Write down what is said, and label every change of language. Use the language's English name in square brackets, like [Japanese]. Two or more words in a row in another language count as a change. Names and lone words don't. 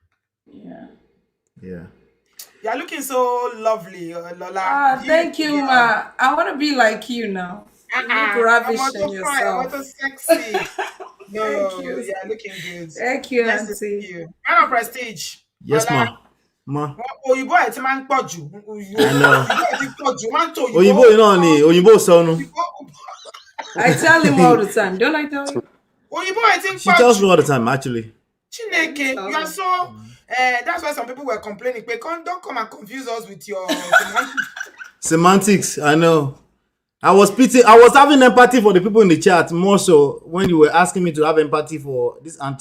[English] Yeah. You're looking so lovely, Lola. Thank you, ma. I want to be like you now. You look ravish in yourself. What a sexy. No, thank you. You're looking good. Thank you, nice Auntie. To see you. And of prestige. Yes, Lola. Ma. [Yoruba] Oyinbo ẹ ti máa ń pọ̀ jù. [English] I know. [Yoruba] Oyinbo náà ni Oyinbo sọnù. [English] I tell him all the time, don't I tell you? [Yoruba] Oyinbo ẹ ti ń pọ̀ jù. [English] She tells me all the time, actually. Chineke, you are so. That's why some people were complaining. Don't come and confuse us with your semantics. I know. I was having empathy for the people in the chat more so when you were asking me to have empathy for this auntie.